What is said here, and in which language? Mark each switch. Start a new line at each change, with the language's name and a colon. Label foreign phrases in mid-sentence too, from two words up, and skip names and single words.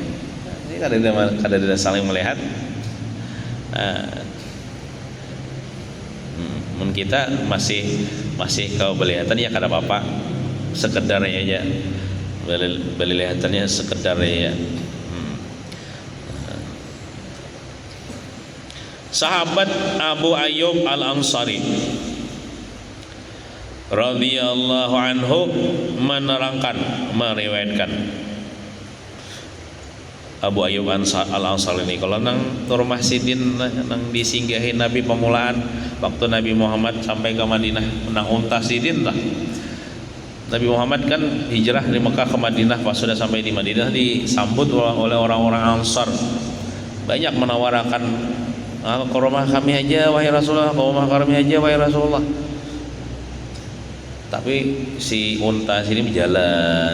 Banjar: Ini kada ada saling melihat. Mun kita masih kau belihatan ya kada apa-apa, sekedar aja belihatannya sekedar ya. Sahabat Abu Ayyub Al-Ansari
Arabic: رضي الله عنه
Banjar: meriwayatkan, Abu Ayyub Al-Ansari ini kalau nang rumah sidin nang disinggahi Nabi pemulaan waktu Nabi Muhammad sampai ke Madinah, nang unta sidin lah. Nabi Muhammad kan hijrah dari Mekah ke Madinah, pas sudah sampai di Madinah disambut oleh orang-orang Ansar. Banyak menawarkan, ke rumah kami aja wahai Rasulullah, ke rumah kami aja wahai Rasulullah. Tapi si unta sini berjalan.